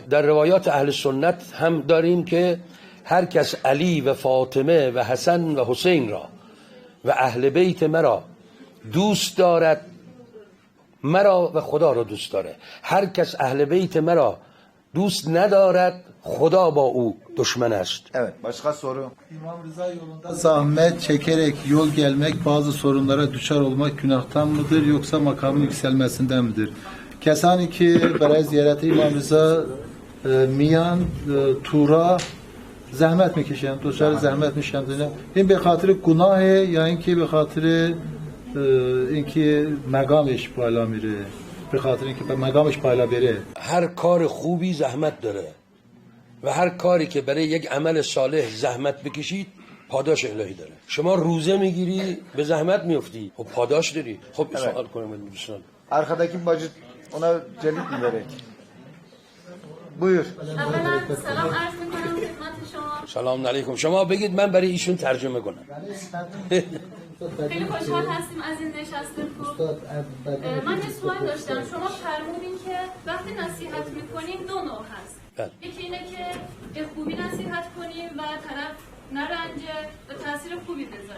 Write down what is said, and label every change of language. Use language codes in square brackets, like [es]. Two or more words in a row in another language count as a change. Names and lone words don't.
[fa] در روایات اهل سنت هم داریم که هر کس علی و فاطمه و حسن و حسین را و اهل بیت مرا دوست دارد مرا و خدا را دوست داره. هر kes اهل بیت مرا دوست ندارد خدا با او düşman است. [tr] Evet, başka soru? İmam Rıza yolunda zahmet çekerek yol gelmek, bazı sorunlara düşer olmak günahtan mıdır yoksa makamın yükselmesinden midir? [fa] کسانی که برای زیارت İmam Rıza میان تورا زحمت میکشن، دچار زحمت میشن. این به خاطر گناهه یا اینکه به خاطر اینکه مقامش بالا میره؟ به خاطر اینکه مقامش بالا بره. هر کار خوبی زحمت داره و هر کاری که برای یک عمل صالح زحمت بکشید پاداش الهی داره. شما روزه میگیری به زحمت میفتی، خب پاداش داری. خب سوال کنم دوستان. [tr] Arkadaki bacı ona celit mi verek? Buyur. [fa] اولا سلام عرض میکنم خدمت شما. سلام علیکم. شما بگید من برای ایشون ترجمه کنم. خیلی خوشحال هستیم از این نشست خوب. من یه سوال داشتم. شما فرمودین که وقتی نصیحت میکنیم دو نوع هست. یکی اینه که به خوبی نصیحت کنیم و طرف نرنجه و تاثیر خوبی بذاره.